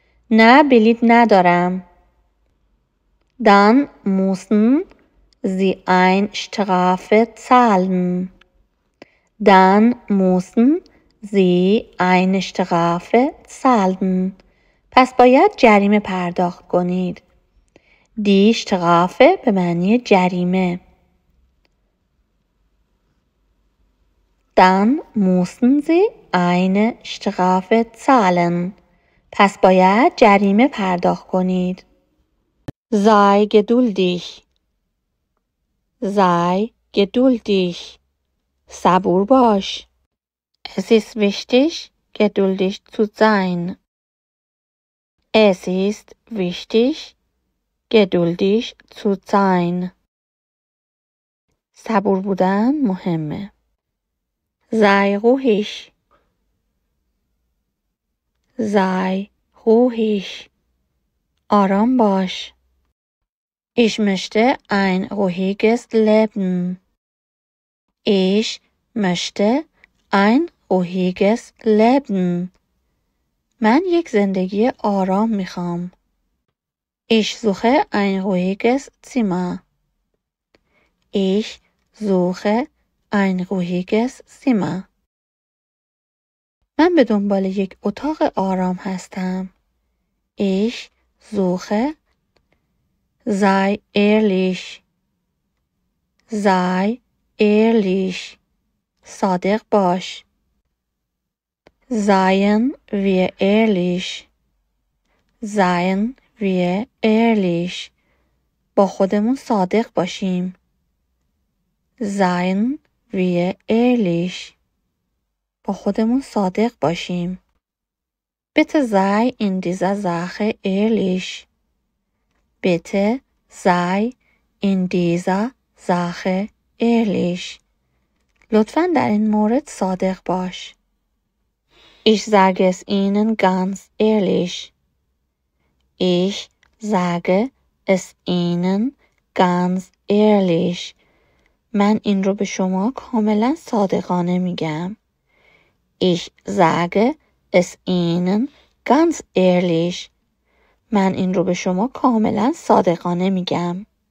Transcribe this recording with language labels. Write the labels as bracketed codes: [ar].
[fa] نه بلیط ندارم. [de] Dann müssen Sie eine Strafe zahlen. Dann müssen Sie eine Strafe zahlen. [fa] پس باید جریمه پرداخت کنید. [de] Die Strafe [fa] به معنی جریمه. [de] Dann müssen Sie eine Strafe zahlen. [fa] پس باید جریمه پرداخت کنید. [de] Sei geduldig. Sei geduldig. [fa] صبور باش. [de] Es ist wichtig, geduldig zu sein. Es ist wichtig, geduldig zu sein. [fa] صبور بودن مهمه. [de] Sei ruhig. Sei ruhig. [fa] آرام باش. [de] Ich möchte ein ruhiges Leben. Ich möchte ein ruhiges Leben. [fa] من یک زندگی آرام میخوام. [de] Ich suche ein ruhiges Zimmer. Ich suche ein ruhiges Zimmer. [fa] من به دنبال یک اتاق آرام هستم. [de] Ich suche. Sei ehrlich. Sei ehrlich. [fa] صادق باش. [de] Seien wir ehrlich. Seien wir ehrlich. [fa] با خودمون صادق باشیم. [de] Seien wir ehrlich. [fa] با خودمون صادق باشیم. [de] Bitte sei in dieser Sache ehrlich. Bitte sei in dieser Sache ehrlich. [fa] لطفاً در این مورد صادق باش. [de] Ich sage es Ihnen ganz ehrlich. Ich sage es Ihnen ganz ehrlich. [fa] من این رو به شما کاملا صادقانه میگم. [de] Ich sage es Ihnen ganz ehrlich. [fa] من این رو به شما کاملا صادقانه میگم.